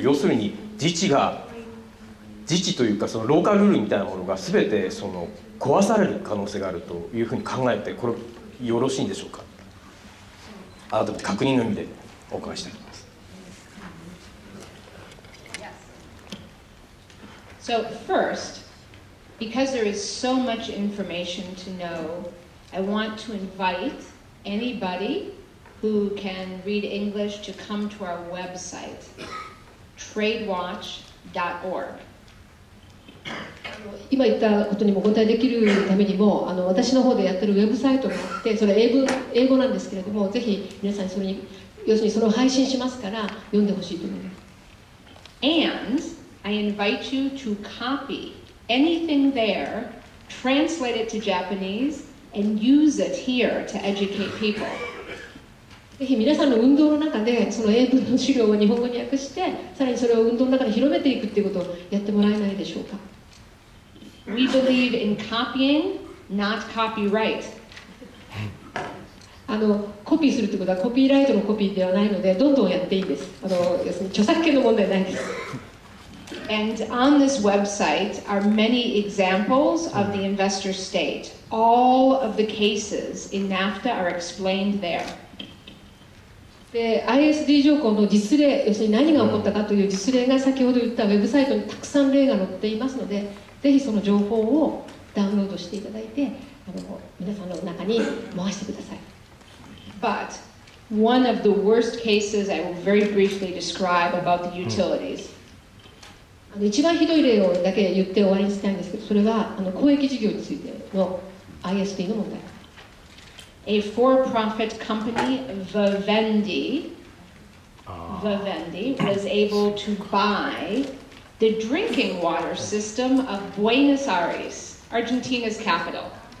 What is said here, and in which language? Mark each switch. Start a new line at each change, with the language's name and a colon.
Japanese: 要するに自治というかローカルルールみたいなものが全て壊される可能性があるというふうに考えて、これよろしいんでしょうか。改めて確認の意味でお伺いしたいと思います。
English: So first, because there is so much information to know, I want to invite anybody who can read English to come to our website, tradewatch.org.
Japanese: 今言ったことにもお答えできるためにも私の方でやってるウェブサイトがあってそれ英語なんですけれどもぜひ皆さんそれに要するにそれを配信しますから読んでほしいと思います。
English: And I invite you to copy anything there, translate it to Japanese, and use it here to educate people.
Japanese: ぜひ皆さんの運動の中でその英文の資料を日本語に訳してさらにそれを運動の中で広めていくっていうことをやってもらえないでしょうか。
English: We believe in copying, not copyright.
Japanese: コピーするってことはコピーライトのコピーではないのでどんどんやっていいです。要するに著作権の問題ないです。
English: And on this website are many examples of the investor state. All of the cases in NAFTA are explained there.
Japanese: で ISD 条項の実例要するに何が起こったかという実例が先ほど言ったウェブサイトにたくさん例が載っていますのでぜひその情報をダウンロードしていただいて皆さんの中に回してください。
English: But one of the worst cases I will very briefly describe about the utilities.
Japanese: 一番ひどい例をだけ言って終わりにしたいんですけどそれは公益事業についての ISD の問題。
English: A for-profit company, Vivendi, was able to buy the drinking water system of Buenos Aires, Argentina's capital.